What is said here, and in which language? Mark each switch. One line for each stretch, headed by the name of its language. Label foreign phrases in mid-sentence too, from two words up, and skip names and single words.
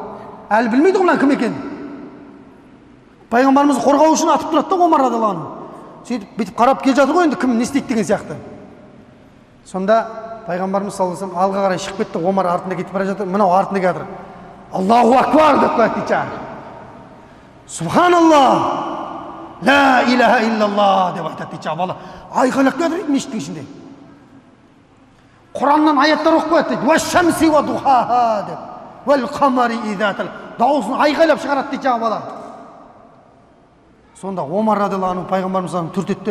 Kazakh: Әлі білмейді ғой кім екен. Пайғамбарымызды қорғау үшін атып тұрады да Омар
Arabic: رضي الله عنه.
Kazakh: Сөйтіп бүйтіп қарап келе жатыр ғой, енді кім не істейді деген сияқты. Сонда пайғамбарымыз
Arabic: صلى الله عليه وسلم
Kazakh: алға қарай шығып кетті, Омар артында кетіп бара жатыр, мынау артында келе жатыр.
Arabic: الله أكبر
Kazakh: деп қояды дейді.
Arabic: سبحان الله لا إله إلا الله
Kazakh: деп айтады дейді бала. Айқайлап келе жатыр мешіттің ішінде. Құраннан аяттар оқып қояды дейді.
Arabic: والشمس وضحاها деп. والقمر إذا تلا.
Kazakh: Дауысын айқайлап шығарады дейді бала. Сонда Омар
Arabic: رضي الله عنه
Kazakh: пайғамбарымыздан түртетті.